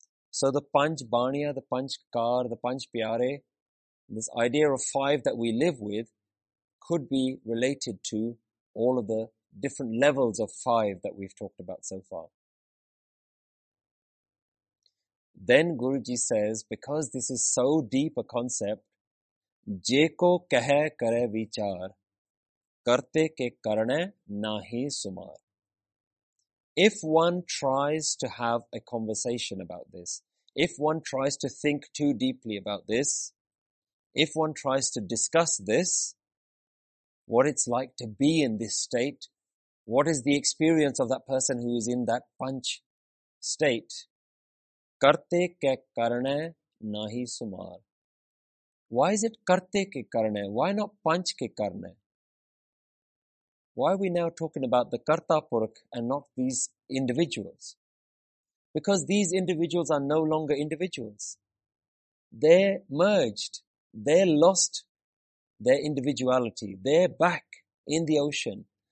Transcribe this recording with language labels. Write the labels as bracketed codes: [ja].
[en] So the panch baniya, the panch kar, the panch pyare, this idea of five that we live with could be related to all of the different levels of five that we've talked about so far. Then Guruji says, because this is so deep a concept, [pa] ਜੇਕੋ ਕਹੇ ਕਰੇ ਵਿਚਾਰ, ਕਰਤੇ ਕੇ ਕਰਣੇ ਨਹੀ ਸੁਮਾਰ. [en] If one tries to have a conversation about this, if one tries to think too deeply about this, if one tries to discuss this, what it's like to be in this state, what is the experience of that person who is in that panch state? [pa] Karte ke karne nahi sumar. [en] Why is it [pa] ਕਰਤੇ ਕੇ ਕਰਣੇ? [en] Why not [pa] punch K ਕਰਣੇ? [en] Why are we now talking about the karta purakh and not these individuals? Because these individuals are no longer individuals. They're merged. They're lost their individuality. They're back in the ocean.